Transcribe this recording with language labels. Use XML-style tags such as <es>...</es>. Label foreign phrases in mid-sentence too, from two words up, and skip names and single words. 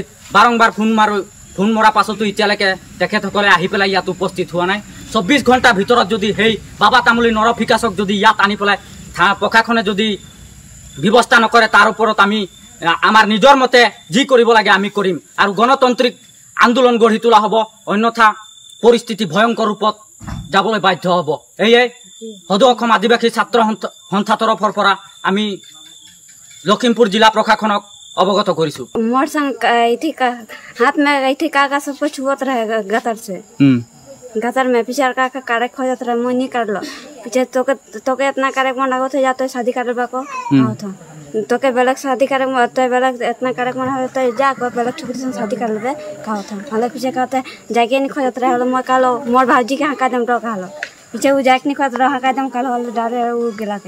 <as>বাৰংবাৰ ফোন মৰাৰ পাছতো এতিয়ালৈকে তেখেতসকলে আহি পেলাই ইয়াত উপস্থিত হোৱা নাই 24 ঘণ্টাৰ ভিতৰত যদি সেই বাবা তামুলী নৰপিশাচক যদি ইয়াত আনি পেলাই প্ৰশাসনে যদি ব্যৱস্থা নকৰে তাৰ ওপৰত আমি আমাৰ নিজৰ মতে যি কৰিব লাগে আমি কৰিম আৰু গণতান্ত্ৰিক আন্দোলন গঢ়ি তোলা হ'ব অন্যথা পৰিস্থিতি ভয়ংকৰ ৰূপত যাবলৈ বাধ্য হ'ব এয়ে সদৌ অসম আদিবাসী ছাত্ৰ সন্থা তৰফৰ পৰা আমি লখিমপুৰ জিলা প্ৰশাসনক অৱগত কৰিছোঁ</as> <sck>मोर संग हाथ में ऐठी कागज सब कुछ छुअत रहे गतर में पीछे का कारे खोजत रहे मुंह नहीं काटलो पीछे तोके इतना कारे मन लागत हो जातो शादी करबा को तो तोके बेलक शादी करे तो बेलक इतना कारे मन हो तो जा को बेलक छोकरी से शादी कर लेबे कहो था हाले पीछे कहते जाके नहीं खोजत रहे मोर कालो मोर भाजी के हाका दम तो कालो पीछे उ जाके नहीं खोजत रहे हाका दम कालो डारे उ गेला के</sck>